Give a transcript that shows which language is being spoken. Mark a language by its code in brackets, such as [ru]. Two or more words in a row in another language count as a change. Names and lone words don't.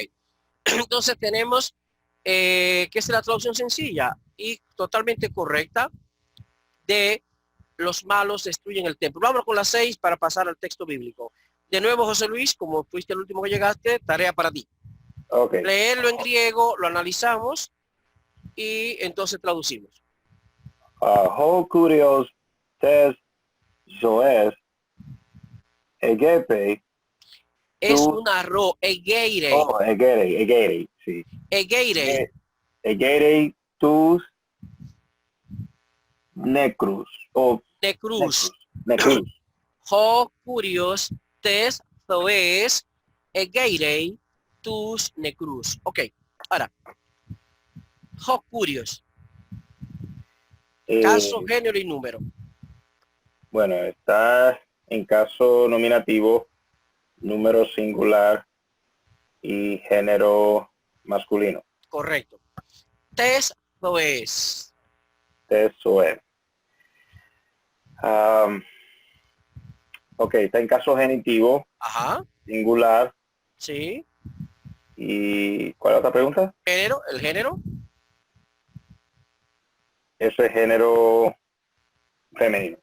[es] Entonces tenemos que es la traducción sencilla y totalmente correcta de los malos destruyen el templo. Vamos con las 6 para pasar al texto bíblico. De nuevo, José Luis, como fuiste el último que llegaste, tarea para ti. Okay. Leerlo en griego, lo analizamos y entonces traducimos. [el] Ὁ κύριος τῆς ζωῆς ἐγείρει. [es] Es un arroz, egeire. Oh, egeire, sí. Egeire. [el] Ἐγείρει τοὺς νεκρούς. O [es] Necruz. necrus. [el] Ὁ κύριος τῆς ζωῆς ἐγείρει τοὺς νεκρούς. [es] Ok, ahora. [el] Ὁ κύριος. [es] Caso, género y número. Bueno, está en caso nominativo, número singular y género masculino. Correcto. [el] Τῆς ζωῆς. [es] Tesoer. Ok, está en caso genitivo, Ajá. singular. Sí. ¿Y cuál es la otra pregunta? Género, el género. Eso es género femenino.